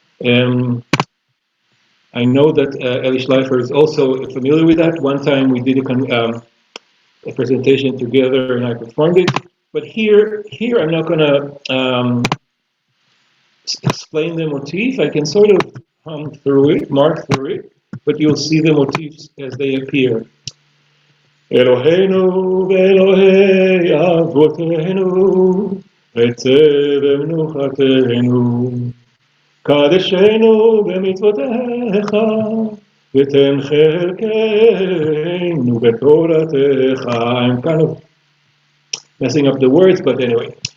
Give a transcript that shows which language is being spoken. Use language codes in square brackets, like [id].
[en] I know that Eli Schleifer is also familiar with that. One time we did a presentation together and I performed it. But here I'm not going to explain the motif. I can sort of hum through it, mark through it, but you'll see the motifs as they appear. [he] אלוהינו ואלוהי אבותינו, רצה במנוחתנו, קדשנו במצוותיך, ותן חלקנו בתורתך. [en] I'm kind of messing up the words, but anyway.